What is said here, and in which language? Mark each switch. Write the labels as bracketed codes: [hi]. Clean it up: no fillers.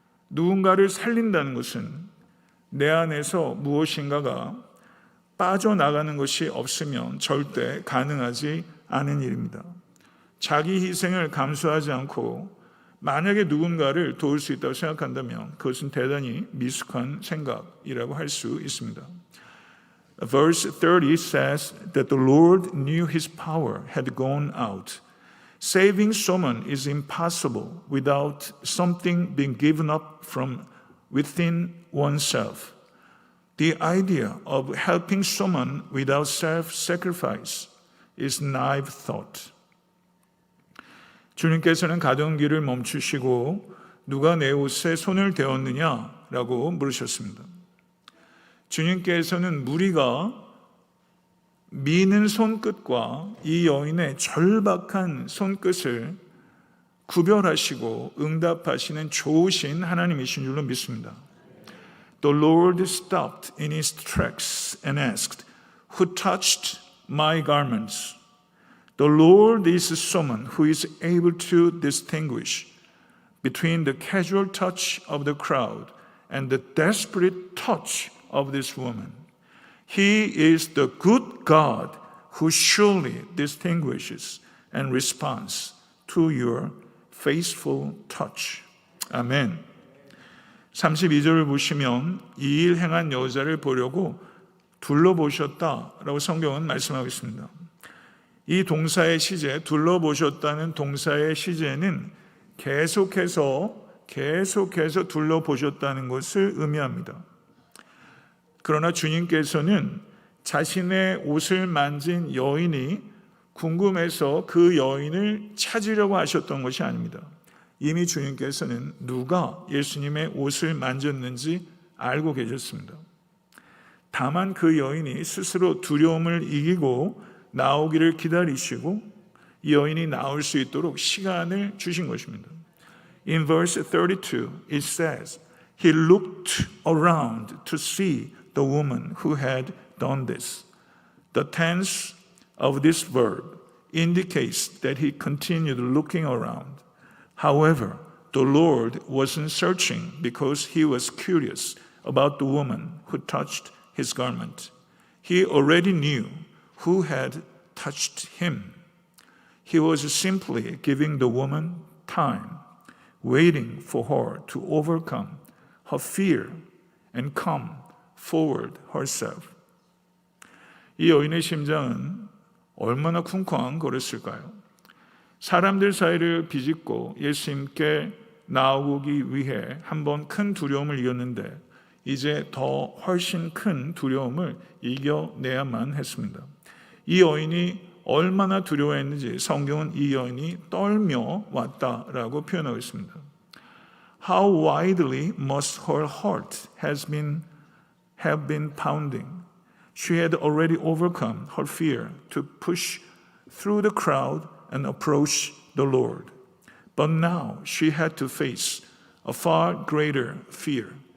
[ko] 누군가를 살린다는 것은 내 안에서 무엇인가가 빠져나가는 것이 없으면 절대 가능하지 않은 일입니다. 자기 희생을 감수하지 않고 만약에 누군가를 도울 수 있다고 생각한다면 그것은 대단히 미숙한 생각이라고 할 수 있습니다. [en] Verse 30 says that the Lord knew his power had gone out. Saving someone is impossible without something being given up from within oneself. The idea of helping someone without self-sacrifice is naive thought. [ko] 주님께서는 가던 길을 멈추시고 누가 내 옷에 손을 대었느냐라고 물으셨습니다. 주님께서는 무리가 미는 손끝과 이 여인의 절박한 손끝을 구별하시고 응답하시는 좋으신 하나님이신 줄로 믿습니다. [en] The Lord stopped in his tracks and asked, Who touched my garments? The Lord is someone who is able to distinguish between the casual touch of the crowd and the desperate touch of this woman. He is the good God who surely distinguishes and responds to your faithful touch. [ko] 아멘. 32절을 보시면 이 일 행한 여자를 보려고 둘러보셨다라고 성경은 말씀하고 있습니다. 이 동사의 시제, 둘러보셨다는 동사의 시제는 계속해서 둘러보셨다는 것을 의미합니다. 그러나 주님께서는 자신의 옷을 만진 여인이 궁금해서 그 여인을 찾으려고 하셨던 것이 아닙니다. 이미 주님께서는 누가 예수님의 옷을 만졌는지 알고 계셨습니다. 다만 그 여인이 스스로 두려움을 이기고 나오기를 기다리시고 이 여인이 나올 수 있도록 시간을 주신 것입니다. [en] In verse 32, it says, He looked around to see the woman who had done this. The tense of this verb indicates that he continued looking around. However, the Lord wasn't searching because he was curious about the woman who touched his garment. He already knew who had touched him. He was simply giving the woman time, waiting for her to overcome her fear and come forward herself. [ko] 이 여인의 심장은 얼마나 쿵쾅거렸을까요? 사람들 사이를 비집고 예수님께 나오기 위해 한번 큰 두려움을 이겼는데 이제 더 훨씬 큰 두려움을 이겨내야만 했습니다. 이 여인이 얼마나 두려워했는지 성경은 이 여인이 떨며 왔다라고 표현하고 있습니다. [en] How widely must her heart have been pounding. She had already overcome her fear to push through the crowd and approach the Lord. But now she had to face a far greater fear.